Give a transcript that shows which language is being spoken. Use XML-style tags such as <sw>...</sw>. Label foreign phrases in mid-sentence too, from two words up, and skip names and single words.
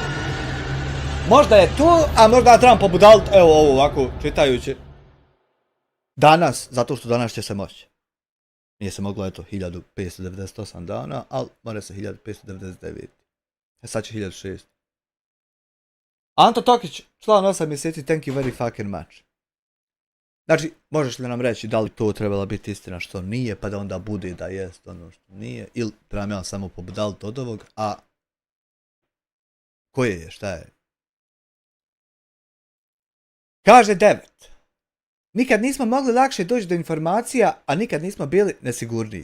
<hr>Možda je to, a možda ja trebam pobudaliti, evo ovo ovako čitajući. Danas, zato što danas će se moći. Nije se moglo, eto, 1598 dana, ali mora se 1599. Sad će 1600. Anto Tokić, član 8 mjeseci,</hr> <en>thank you very fucking much.</en> <hr>Znači, možeš li nam reći da li to trebala biti istina što nije, pa da onda bude da jest ono što nije, ili trebam ja samo pobudaliti od ovog, a koje je, šta je? Kaže 9. Nikad nismo mogli lakše doći do informacija, a nikad nismo bili nesigurniji.</hr>